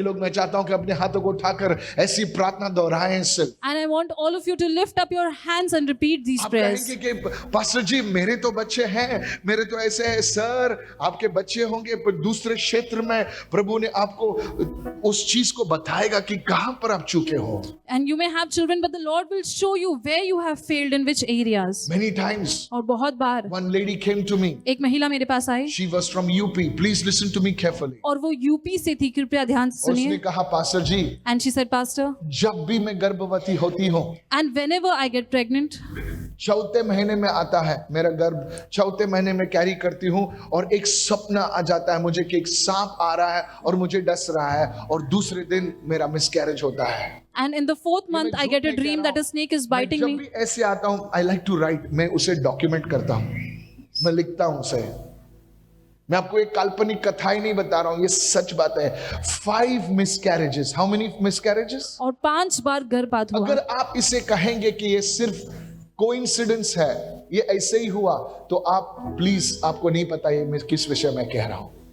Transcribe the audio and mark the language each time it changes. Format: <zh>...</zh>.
<hi>लोग, मैं चाहता हूं कि अपने हाथों को उठाकर ऐसी प्रार्थना दोहराएं सिर्फ।</hi> <en>And I want all of you to lift up your hands and repeat these</en> <hi>आप</hi> <en>prayers.</en> <hi>कहेंगे कि पास्टर जी मेरे तो बच्चे हैं, मेरे तो ऐसे है। सर, आपके बच्चे होंगे पर दूसरे क्षेत्र में प्रभु ने आपको उस चीज को बताएगा कि कहां पर आप चूके हो।</hi> <en>And you may have children, but the Lord will show you where you have failed, in which areas. Many times</en> <hi>और बहुत बार</hi> <en>one lady came to me.</en> <hi>एक महिला मेरे पास आई,</hi> <en>She was from UP. Please listen to me carefully.</en> <hi>और वो UP से थी, कृपया ध्यान से उसने सुनिए। कहा, pastor ji</hi> <en>And she said, Pastor,</en> <hi>जब भी मैं गर्भवती होती हूँ,</hi> <en>and whenever I get pregnant,</en> <hi>चौथे महीने में आता है मेरा गर्भ, चौथे महीने में कैरी करती हूँ, और एक सपना आ जाता है मुझे कि एक सांप आ रहा है और मुझे डस रहा है, और दूसरे दिन मेरा मिसकैरेज होता है।</hi> <en>and in the 4th month I get a dream that a snake is biting</en> <hi>जब</hi> <en>me.</en> <hi>भी ऐसे आता हूँ,</hi> <en>I like to write,</en> <hi>मैं उसे डॉक्यूमेंट करता हूँ, मैं लिखता हूँ उसे। मैं आपको एक काल्पनिक कथा ही नहीं बता रहा हूँ, ये सच बात है। 5 मिसकैरेजेस।</hi> <en>How many miscarriages?</en> <hi>और 5 बार गर्भपात हुआ। अगर आप इसे कहेंगे कि ये सिर्फ कोइंसिडेंस है, ये ऐसे ही हुआ, तो आप प्लीज, आपको नहीं पता ये मैं किस विषय में कह रहा हूं।</hi>